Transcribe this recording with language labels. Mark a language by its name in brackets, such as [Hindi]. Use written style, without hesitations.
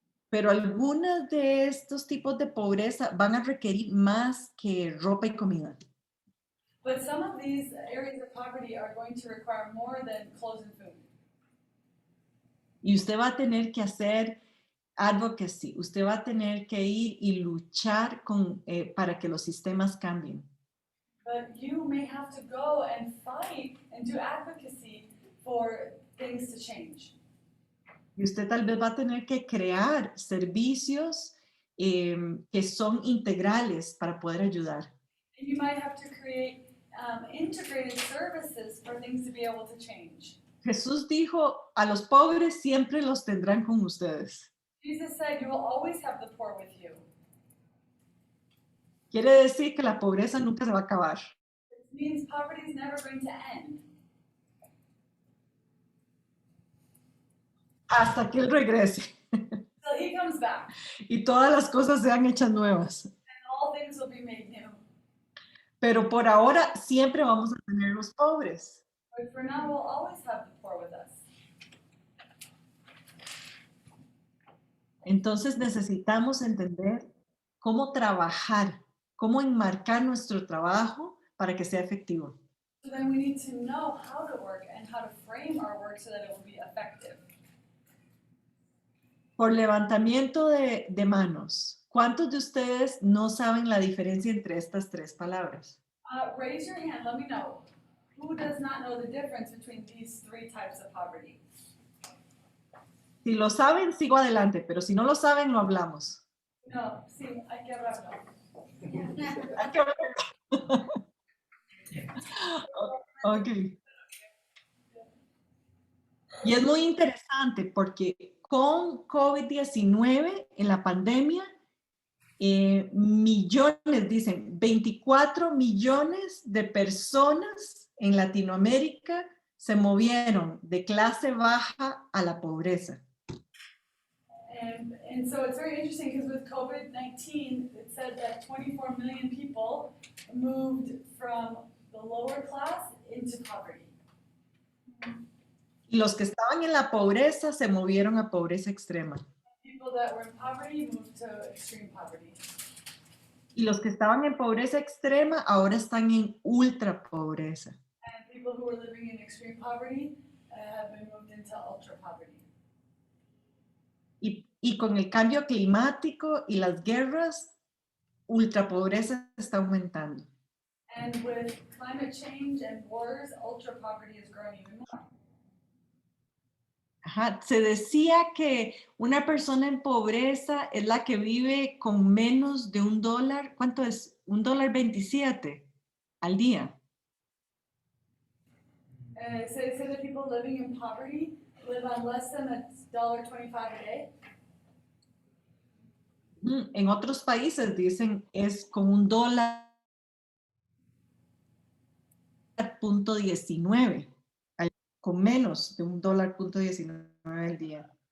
[Spanish] Pero algunos de estos tipos de pobreza van a requerir más que ropa y comida. [English] But some of these areas of poverty are going to require more than clothes and food. [Spanish] Y usted va a tener que hacer advocacy. Usted va a tener que ir y luchar para que los sistemas cambien. [English] But you may have to go and fight and do advocacy for things to change. [Spanish] Y usted tal vez va a tener que crear servicios que son integrales para poder ayudar. [English] And you might have to create integrated services for things to be able to change. [Spanish] Jesús dijo, a los pobres siempre los tendrán con ustedes. [English] Jesus said, you will always have the poor with you. [Spanish] Quiere decir que la pobreza nunca se va a acabar. [English] It means poverty is never going to end [Spanish] Hasta que Él regrese [English] till he comes back, [Spanish] y todas las cosas sean hechas nuevas. [English] and all things will be made new. [Spanish] Pero por ahora siempre vamos a tener los pobres. [English] But for now, we'll always have the poor with us. [Spanish] Entonces necesitamos entender cómo trabajar, cómo enmarcar nuestro trabajo para que sea efectivo. [English] So then we need to know how to work and how to frame our work so that it will be effective. [Spanish] Por levantamiento de manos, ¿cuántos de ustedes no saben la diferencia entre estas tres palabras? [English] Raise your hand, let me know. Who does not know the difference between these three types of poverty? [Spanish] Si lo saben, sigo adelante, pero si no lo saben, lo hablamos. No, sí, hay que hablarlo. Hay que hablar. Ok. Y es muy interesante porque con COVID-19 en la pandemia, millones, dicen, 24 millones de personas en Latinoamérica se movieron de clase baja a la pobreza. [English] And so it's very interesting because with COVID-19, it said that 24 million people moved from the lower class into poverty. [Spanish] Y los que estaban en la pobreza se movieron a pobreza extrema. [English] People that were in poverty moved to extreme poverty. [Spanish] Y los que estaban en pobreza extrema ahora están en ultra pobreza. [English] And people who were living in extreme poverty have been moved into ultra poverty. [Spanish] Y con el cambio climático y las guerras, ultra pobreza está aumentando. [English] And with climate change and wars, ultra poverty is growing even more. Ajá. [Spanish] Se decía que una persona en pobreza es la que vive con menos de $1. ¿Cuánto es? $1.27 al día. [English] Say that people living in poverty live on less than $1.25 a day. [Spanish] En otros países dicen es con $1.19, con menos de $1.19 al día.